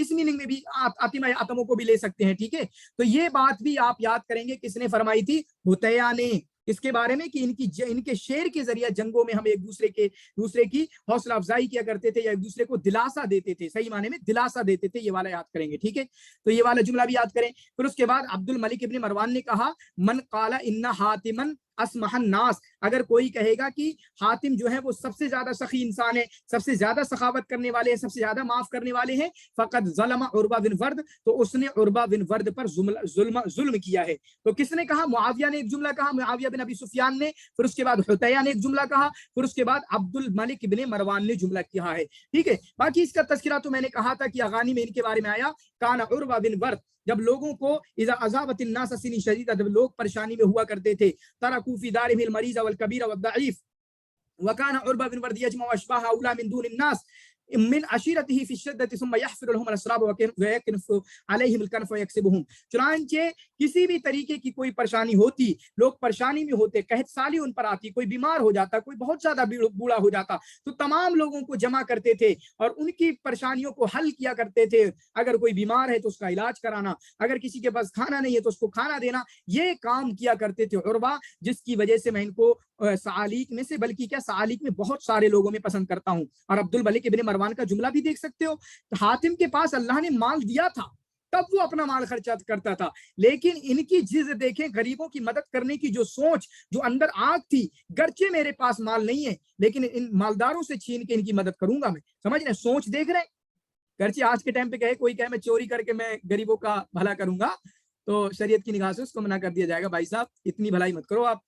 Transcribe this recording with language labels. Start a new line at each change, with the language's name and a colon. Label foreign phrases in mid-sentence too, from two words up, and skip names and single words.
Urdu: اس مینِنگ میں بھی آتما آتموں کو بھی لے سکتے ہیں۔ ٹھیک ہے، تو یہ بات بھی آپ یاد کریں گے، کس نے فرمائی تھی? حطیئہ نے. اس کے بارے میں کہ ان کے شعر کے ذریعے جنگوں میں ہم ایک دوسرے کی حوصلہ افزائی کیا کرتے تھے، یا ایک دوسرے کو دلاسہ دیتے تھے، صحیح معنی میں دلاسہ دیتے تھے. یہ والا یاد کریں گے. ٹھیک ہے، تو یہ والا جملہ بھی یاد کریں۔ پھر اس کے بعد عبدالملک ابن مروان نے کہا,
Arabic: من قال إن حاتما أسمح الناس,
Urdu: اگر کوئی کہے گا کہ حاتم جو ہے وہ سب سے زیادہ سخی انسان ہے، سب سے زیادہ سخاوت کرنے والے ہیں، سب سے زیادہ معاف کرنے والے ہیں,
Arabic: فقد ظلم عروة بن ورد,
Urdu: تو اس نے عروہ بن ورد پر ظلم کیا ہے. تو کس نے کہا? معاویہ نے ایک جملہ کہا، معاویہ بن ابی سفیان نے۔ پھر اس کے بعد حطیئہ نے ایک جملہ کہا. پھر اس کے بعد عبدالملک ابن مروان نے جملہ کیا ہے. ٹھیک ہے، باقی اس کا تذکرہ تو میں نے کہا تھا کہ اغانی میں ان کے بارے میں آیا,
Arabic: كان عروة بن ورد,
Urdu: جب لوگوں کو
Arabic: إذا أصابت الناس سنة شديدة,
Urdu: جب لوگ پریشانی میں ہوا کرتے تھے,
Arabic: تركوا في دارهم المريض والكبير والضعيف، وكان عروة بن ورد يجمع أشباه أولئك من دون الناس من عشيرته في الشدة ثم يحفر لهم الأسراب ويكنف عليهم الكنف ويكسبهم.
Urdu: چنانچہ کسی بھی طریقے کی کوئی پریشانی ہوتی، لوگ پریشانی میں ہوتے، قحط سالی ان پر آتی، کوئی بیمار ہو جاتا، کوئی بہت زیادہ بوڑھا ہو جاتا، تو تمام لوگوں کو جمع کرتے تھے اور ان کی پریشانیوں کو حل کیا کرتے تھے. اگر کوئی بیمار ہے تو اس کا علاج کرانا، اگر کسی کے پاس کھانا نہیں ہے تو اس کو کھانا دینا، یہ کام کیا کرتے تھے عروہ، جس کی وجہ سے میں ان کو صعالیک میں سے، بلکہ کیا صعالیک میں بہت سارے لوگوں میں پسند کرتا ہوں. اور عبدالملک ابن مروان کا جملہ بھی دیکھ سکتے ہو، حاتم کے پاس اللہ نے مال دیا تھا, تب وہ اپنا مال خرچہ کرتا تھا. لیکن ان کی جز دیکھیں, غریبوں کی مدد کرنے کی جو سوچ, جو اندر آگ تھی, گرچہ میرے پاس مال نہیں ہے لیکن ان مالداروں سے چھین کے ان کی مدد کروں گا میں. سمجھ رہے ہیں سوچ دیکھ رہے ہیں. گرچہ آج کے ٹائم پہ کہے کوئی کہے میں چوری کر کے میں غریبوں کا بھلا کروں گا, تو شریعت کی نگاہ سے اس کو منع کر دیا جائے گا, بھائی صاحب اتنی بھلائی مت کرو آپ.